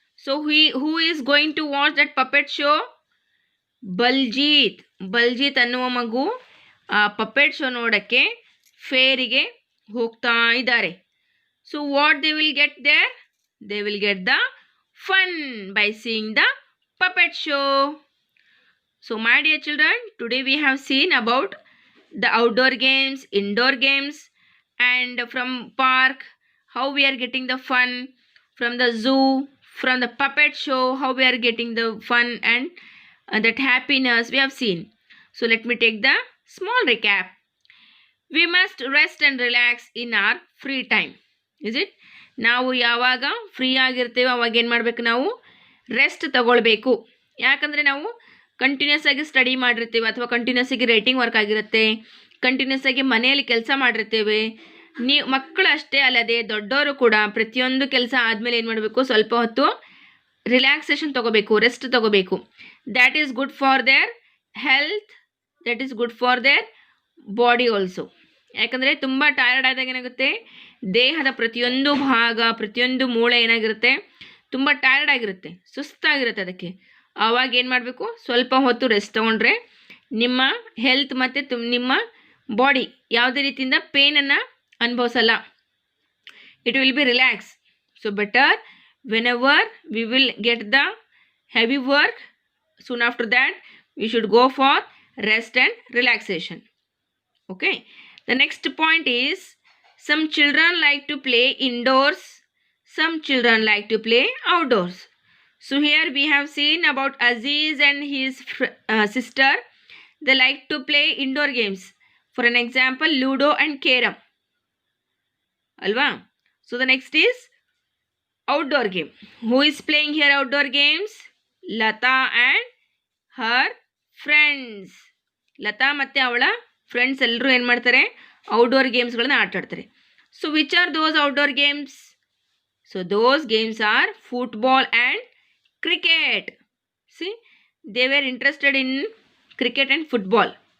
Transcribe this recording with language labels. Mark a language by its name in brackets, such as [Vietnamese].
[English] So who is going to watch that puppet show? [Kannada] ಬಲ್ಜೀತ್ ಅನ್ನುವ ಮಗು ಆ ಪಪೆಟ್ ಶೋ ನೋಡಕ್ಕೆ ಫೇರಿಗೆ ಹೋಗ್ತಾ ಇದ್ದಾರೆ. [English] So what they will get there? They will get the fun by seeing the puppet show. So my dear children, today we have seen about the outdoor games, indoor games, and from park how we are getting the fun, from the zoo, from the puppet show how we are getting the fun and that happiness we have seen. So let me take the small recap. We must rest and relax in our free time. Is it? [Kannada] ನಾವು ಯಾವಾಗ free ಆಗಿರ್ತೇವೆ ಅವಾಗ ಏನು ಮಾಡಬೇಕು? ನಾವು rest ತಗೊಳ್ಬೇಕು. ಯಾಕಂದರೆ ನಾವು continuous ಆಗಿ ಸ್ಟಡಿ ಮಾಡಿರ್ತೀವಿ ಅಥವಾ ಕಂಟಿನ್ಯೂಸ್ ಆಗಿ ರೈಟಿಂಗ್ ವರ್ಕ್ ಆಗಿರುತ್ತೆ, ಕಂಟಿನ್ಯೂಸ್ ಆಗಿ ಮನೆಯಲ್ಲಿ ಕೆಲಸ ಮಾಡಿರ್ತೇವೆ. ನೀವು ಮಕ್ಕಳು ಅಷ್ಟೇ ಅಲ್ಲದೆ ದೊಡ್ಡವರು ಕೂಡ ಪ್ರತಿಯೊಂದು ಕೆಲಸ ಆದಮೇಲೆ ಏನು ಮಾಡಬೇಕು? ಸ್ವಲ್ಪ ಹೊತ್ತು ರಿಲ್ಯಾಕ್ಸೇಷನ್ ತಗೋಬೇಕು, ರೆಸ್ಟ್ ತಗೋಬೇಕು. [English] That is good for their health, that is good for their body also. [Kannada] ಯಾಕಂದರೆ ತುಂಬ ಟಯರ್ಡ್ ಆದಾಗ ಏನಾಗುತ್ತೆ? ದೇಹದ ಪ್ರತಿಯೊಂದು ಭಾಗ, ಪ್ರತಿಯೊಂದು ಮೂಳೆ ಏನಾಗಿರುತ್ತೆ? ತುಂಬ ಟಯರ್ಡ್ ಆಗಿರುತ್ತೆ, ಸುಸ್ತಾಗಿರುತ್ತೆ. ಅದಕ್ಕೆ ಆವಾಗ ಏನು ಮಾಡಬೇಕು? ಸ್ವಲ್ಪ ಹೊತ್ತು ರೆಸ್ಟ್ ತೊಗೊಂಡ್ರೆ ನಿಮ್ಮ ಹೆಲ್ತ್ ಮತ್ತು ನಿಮ್ಮ ಬಾಡಿ ಯಾವುದೇ ರೀತಿಯಿಂದ ಪೇನನ್ನು ಅನುಭವಿಸಲ್ಲ. [English] It will be relax. So better whenever we will get the heavy work, soon after that we should go for rest and relaxation. Okay, the next point is some children like to play indoors, some children like to play outdoors. So here we have seen about Aziz and his sister. They like to play indoor games. For an example, Ludo and Carom. Alva? So the next is outdoor game. Who is playing here outdoor games? Lata and her friends. [Kannada] Lata ಮತ್ತು ಅವಳ friends ಎಲ್ಲರೂ ಏನು ಮಾಡ್ತಾರೆ? Outdoor ಗೇಮ್ಸ್ಗಳನ್ನ ಆಟಾಡ್ತಾರೆ. [English] So which are those outdoor games? So those games are football and cricket. See, they were interested in cricket and football.